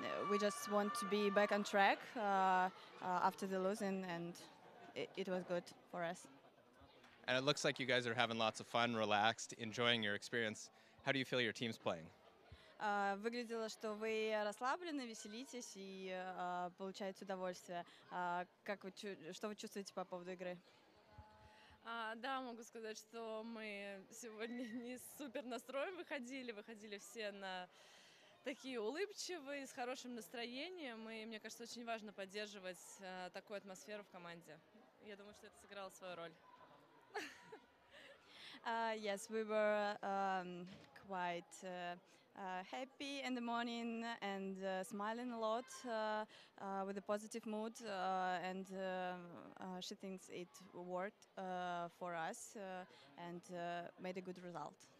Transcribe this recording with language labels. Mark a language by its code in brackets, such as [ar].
[en] We just want to be back on track after the loss, and it was good for us. And it looks like you guys are having lots of fun, relaxed, enjoying your experience. How do you feel your team's playing? [ru] Выглядело, что вы расслаблены, веселитесь и получаете удовольствие. Что вы чувствуете по поводу игры? Да, могу сказать, что мы сегодня не с супер настроем выходили все на такие улыбчивые, с хорошим настроением, и мне кажется, очень важно поддерживать такую атмосферу в команде. Я думаю, что это сыграло свою роль. [en] Yes, we were quite happy in the morning and smiling a lot with a positive mood, and she thinks it worked for us and made a good result.